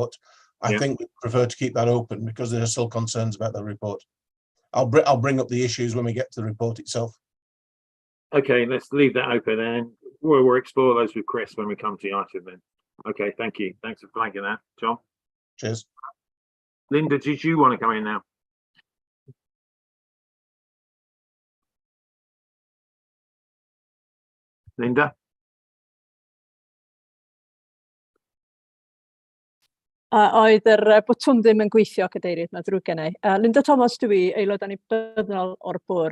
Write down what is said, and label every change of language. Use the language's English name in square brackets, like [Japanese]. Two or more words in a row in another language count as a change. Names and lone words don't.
[English] I think we prefer to keep that open because there are still concerns about the report. I'll bring up the issues when we get to the report itself. Okay, let's leave that open and we'll explore those with Chris when we come to the item then. Okay, thank you. Thanks for flagging that, John. Cheers. Linda, did you want to come in now? Linda? [Welsh] Oedd yr bwtwm ddim yn gweithio, cadeirydd, na drwy gennau. Linda Thomas dwi, aelod annibynnol o'r bwr.